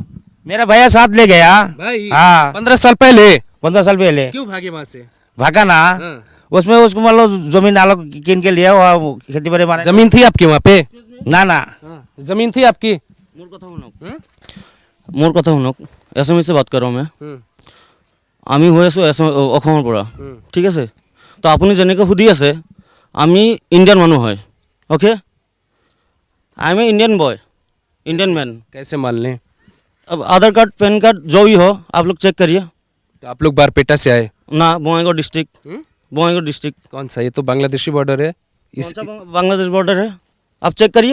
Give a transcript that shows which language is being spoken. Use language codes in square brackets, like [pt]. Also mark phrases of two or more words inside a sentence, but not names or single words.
[hi] मेरा भैया साथ ले गया भाई। हाँ 15 साल पहले? 15 साल पहले। क्यों भागे वहाँ से? भागा ना, उसमें उसको मतलब जमीन अलग किन के लिया, खेती बाड़ी मारे। जमीन थी आपकी वहाँ पे? ना जमीन थी आपकी? [as] मोर कथा শুনক এছামিছে বাত কৰোঁ মই আমি হৈ আছোঁ অসমৰ পৰা ঠিক আছে তো আপুনি যেনেকৈ সুধি আছে আমি ইণ্ডিয়ান মানুহ হয় [en] OK I am Indian boy Indian man [hi] कैसे मान लें? अब आधार कार्ड पैन कार्ड जो भी हो आप लोग चेक करिए तो आप लोग बारपेटा से आए? ना बोंगाईगांव डिस्ट्रिक्ट कौन सा? ये तो बांग्लादेशी बॉर्डर है। इस बांग्लादेश बॉर्डर है आप चेक करिए